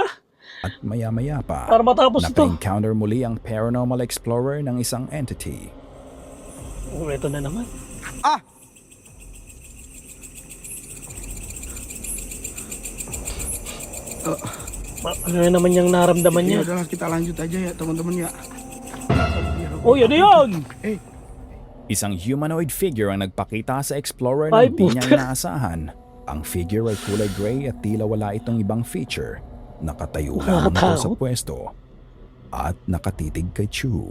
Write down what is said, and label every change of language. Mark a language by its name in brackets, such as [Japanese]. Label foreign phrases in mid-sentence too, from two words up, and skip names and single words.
[Filipino] At maya-maya pa, Para matapos ito. naka-encounter muli ang [English] paranormal explorer [Filipino] ng isang entity. Oh, ito na naman. Ah, Ano na naman yung naramdaman niya? [Indonesian] ya udahlah kita lanjut aja ya, teman-teman ya. [Filipino] Oh, yun yun! Isang [English] humanoid figure [Filipino] ang nagpakita sa explorer Ay, na hindi niya puta. inaasahan. Ang figure ay kulay gray at tila wala itong ibang feature. Nakatayo lang ito sa Nakakatakot. pwesto. At nakatitig kay Chu.